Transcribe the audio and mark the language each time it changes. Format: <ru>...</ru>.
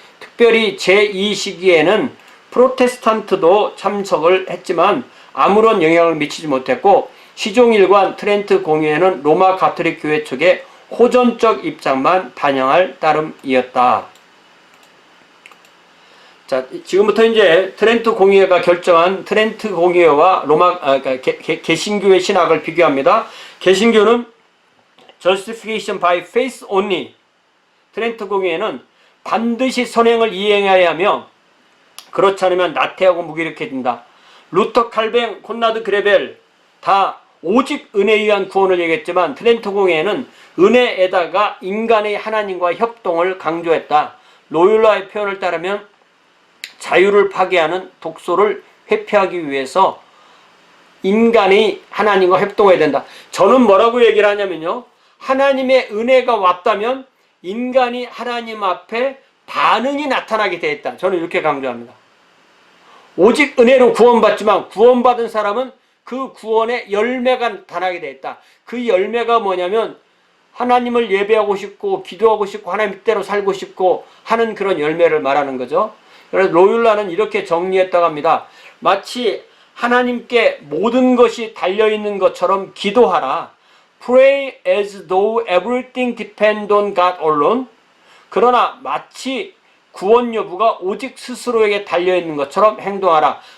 <ko>특별히 제2시기에는 프로테스탄트도 참석을 했지만 아무런 영향을 미치지 못했고, 시종일관 트렌트 공의회는 로마 가톨릭 교회 측의 호전적 입장만 반영할 따름이었다. 자, 지금부터 이제 트렌트 공의회가 결정한 트렌트 공의회와 개신교의 신학을 비교합니다. 개신교는</ko> <en>justification by faith only.</en> <ko>트렌트 공의회는 반드시 선행을 이행해야 하며 그렇지 않으면 나태하고 무기력해진다. 루터, 칼뱅, 콘라드 그레벨 다 오직 은혜에 의한 구원을 얘기했지만 트렌트 공의회는 은혜에다가 인간의 하나님과 협동을 강조했다. 로율라의 표현을 따르면 자유를 파괴하는 독소를 회피하기 위해서 인간이 하나님과 협동해야 된다. 저는 뭐라고 얘기를 하냐면요, 하나님의 은혜가 왔다면 인간이 하나님 앞에 반응이 나타나게 되어 있다. 저는 이렇게 강조합니다. 오직 은혜로 구원받지만 구원받은 사람은 그 구원의 열매가 나타나게 되어 있다. 그 열매가 뭐냐면 하나님을 예배하고 싶고 기도하고 싶고 하나님 뜻대로 살고 싶고 하는 그런 열매를 말하는 거죠. 그래서 로율라는 이렇게 정리했다고 합니다. 마치 하나님께 모든 것이 달려있는 것처럼 기도하라.</ko> <en>Pray as though everything depends on God alone.</en> <ko>그러나 마치 구원 여부가 오직 스스로에게 달려있는 것처럼 행동하라.</ko>